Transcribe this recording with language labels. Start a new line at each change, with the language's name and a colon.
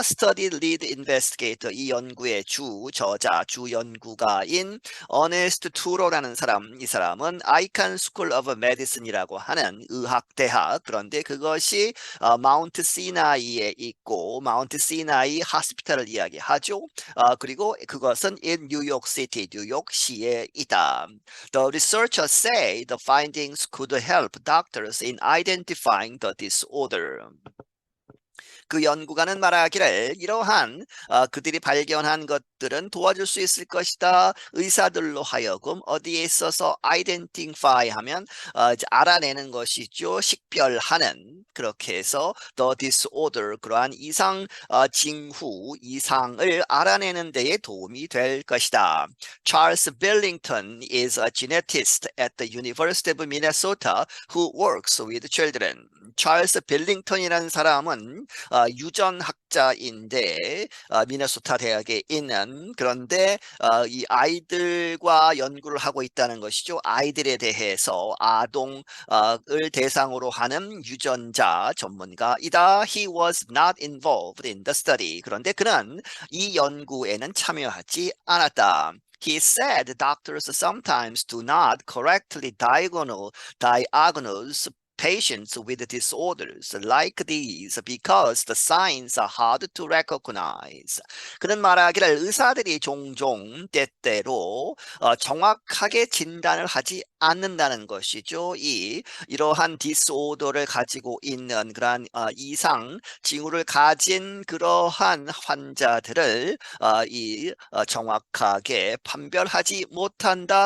English: Study lead investigator
Korean: 이 연구의 저자, 주 연구가인 어네스트 투로라는 사람, 이 사람은 아이칸 스쿨 오브 메디슨이라고 하는 의학대학 그런데 그것이 마운트 시나이에 있고 마운트 시나이 하스피탈을 이야기하죠. 그리고 그것은 in 뉴욕 시티, 뉴욕시에 있다.
English: The researchers say the findings could help doctors in identifying the disorder.
Korean: 그 연구가는 말하기를 이러한 그들이 발견한 것들은 도와줄 수 있을 것이다. 의사들로 하여금 어디에 있어서 identify 하면 이제 알아내는 것이죠. 식별하는 그렇게 해서 the disorder 그러한 이상 징후 이상을 알아내는 데에 도움이 될 것이다.
English: Charles Billington is a genetist at the University of Minnesota who works with children.
Korean: 찰스 빌링턴이라는 사람은 유전학자인데 미네소타 대학에 있는 그런데 이 아이들과 연구를 하고 있다는 것이죠. 아이들에 대해서 아동을 대상으로 하는 유전자 전문가이다.
English: He was not involved in the study.
Korean: 그런데 그는 이 연구에는 참여하지 않았다.
English: He said doctors sometimes do not correctly diagnose patients with disorders like these because the signs are hard to recognize.
Korean: 그는 말하기를 의사들이 종종 때때로 정확하게 진단을 하지 않는다는 것이죠. 이러한 디스오더를 가지고 있는 그러한 이상 징후를 가진 그러한 환자들을 정확하게 판별하지 못한다.